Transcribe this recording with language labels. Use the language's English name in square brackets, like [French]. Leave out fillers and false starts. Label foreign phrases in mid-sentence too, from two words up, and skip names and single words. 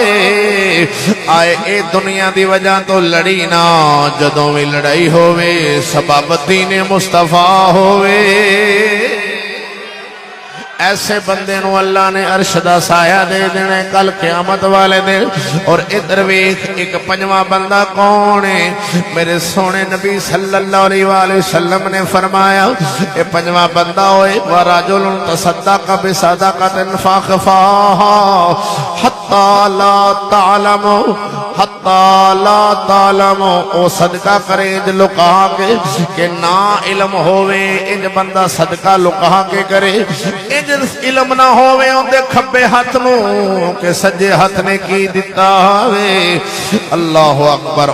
[Punjabi] آئے اے دنیا دی وجہ توں لڑی نہ جدوں بھی لڑائی ہووے سبب دین مصطفیٰ ہووے. ایسے بندے نوں اللہ نے عرش دا سایہ دے دینا کل قیامت والے دن. اور ادھر ویکھ ایک پنجواں بندہ کون ہے? میرے سوہنے نبی [Arabic] صلى الله عليه وسلم [Punjabi] نے فرمایا یہ پنجواں بندہ ہوئے [Arabic] ورجل تصدق بصدقة فأخفاها حتى لا تعلم حتى لا تعلم, [Punjabi] او صدقہ کرے اینج لکا کے کہ نہ علم ہووے، اینج بندہ صدقہ لکا کے کرے. اینج علم نہ ہووے ان کے کھبے ہاتھ نوں کہ سجے ہاتھ نے کی دتا وے. [Arabic] الله أكبر.